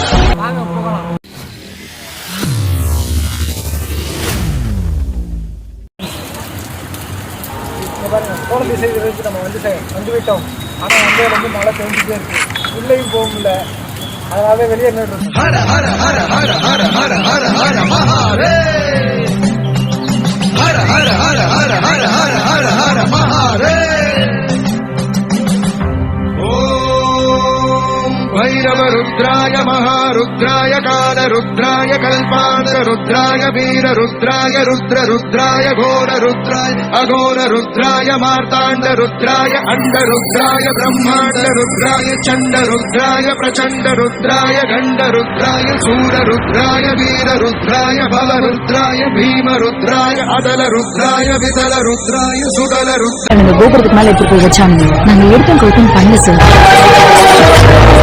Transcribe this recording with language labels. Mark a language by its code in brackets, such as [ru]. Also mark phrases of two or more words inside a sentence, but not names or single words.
[ta] போன திசை நம்ம வந்துவிட்டோம். ஆனால் வந்து மழை பெஞ்சிட்டே இருக்கு, உள்ளேயும் போக முடியல. அதனால வெளியே நின்று [sa] हर हर हर हर हर हर हर हर महारे हर हर हर हर हर हर हर हर महारे. भैरव रुद्राय महारुद्राय काल रुद्राय कल्पांतर रुद्राय वीर रुद्राय रुद्र रुद्राय घोर रुद्राय अघोर रुद्राय मार्तांड रुद्राय अंड रुद्राय ब्रह्मांड रुद्राय चंड रुद्राय प्रचंड रुद्राय गंड रुद्राय सूर रुद्राय वीर रुद्राय भव रुद्राय भीम रुद्राय अदल रुद्राय विदल रुद्राय सुदल रुद्राय. [ta] गोपुरத்துக்கு மேல எடுத்து போய் வச்சாங்க. நாங்க எடுத்தோம் கவுத்தம் பண்ணல சார்.